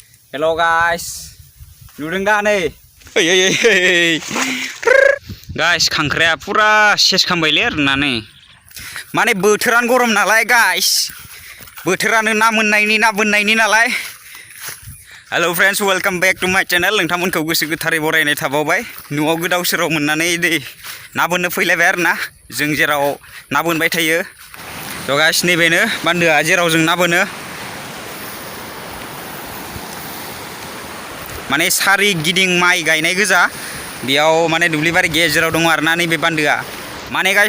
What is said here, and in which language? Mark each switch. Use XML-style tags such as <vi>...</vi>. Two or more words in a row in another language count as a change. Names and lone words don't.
<en>Hello guys,</en> <brx>नुदों दा नै गाइस खांख्राया पुरा सेस खामबायलै आरोना नै माने बोथोरानो गरम नालाय गाइस बोथोरानो ना मोननायनि ना बोननायनि नालाय</brx> <en>hello friends welcome back to my channel</en> <brx>नोंथांमोनखौ गोसो गोथारै बरायनाय थाबावबाय न'आव गोदाव सोराव मोननानै दै ना बोननो फैलायबाय आरोना जों जेराव ना बोनबाय थायो थ' गाइस नैबेनो बान्दोआ जेराव जों ना बोनो माने सारि गिदिं माइ गायनाय गोजा बेयाव माने दुब्लिबारि गेजेराव दङ आरोना नैबे बान्दोआ माने गाइस</brx>